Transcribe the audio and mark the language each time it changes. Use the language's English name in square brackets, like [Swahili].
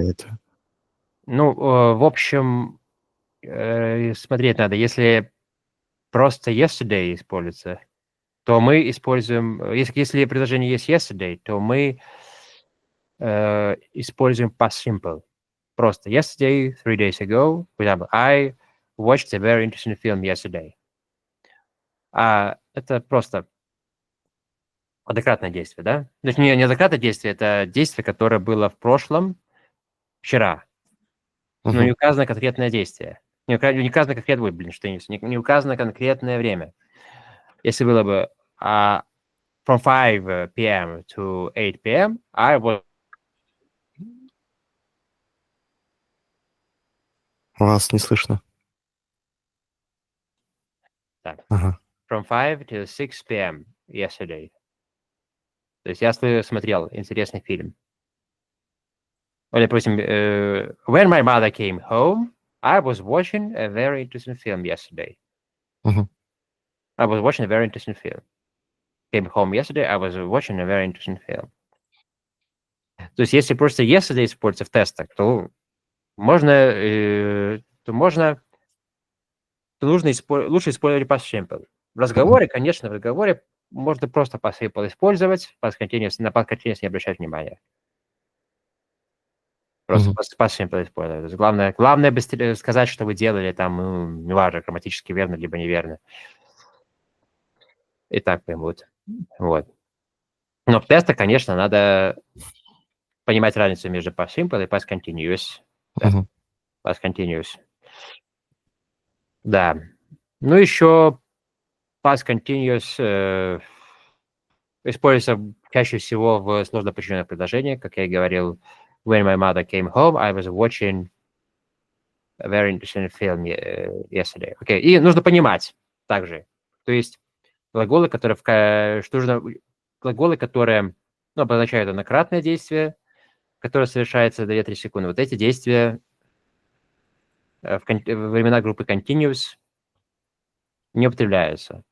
[Russian] когда это? Ну, в общем, смотреть надо. Если просто yesterday используется, то мы используем... Если предложение есть yesterday, то мы используем past simple. Просто [English] yesterday, 3 days ago. For example, I watched a very interesting film yesterday. [Russian] Это просто однократное действие, да? То есть не однократное действие, это действие, которое было в прошлом, вчера. Но не указано конкретное действие. Не указано конкретное... Ой, блин, что я несу. Не указано конкретное время. Если было бы [English] from 5 p.m. to 8 p.m., I was... [Russian] Вас не слышно. Так. Ага. [English] From 5 to 6 p.m. yesterday. [Russian] То есть я смотрел интересный фильм. Или, допустим, [English] when my mother came home, I was watching a very interesting film yesterday. I was watching a very interesting film. Came home yesterday, I was watching a very interesting film. [Russian] То есть если просто yesterday используется в тестах, то можно, лучше использовать past simple. В разговоре, конечно, в разговоре можно просто past simple использовать, past continuous, на past continuous не обращать внимания. Просто past simple использовать. То есть главное быстрее сказать, что вы делали там, неважно, грамматически верно, либо неверно. И так поймут. Вот. Но в тестах, конечно, надо понимать разницу между past simple и past continuous. Да. Past continuous. Да. Ну, еще past continuous используется чаще всего в сложно подчиненных предложениях. Как я и говорил, [English] when my mother came home, I was watching a very interesting film yesterday. [Russian] Okay. И нужно понимать также. То есть глаголы, которые обозначают однократное действие, которое совершается за 2-3 секунды. Вот эти действия в времена группы continuous не употребляются.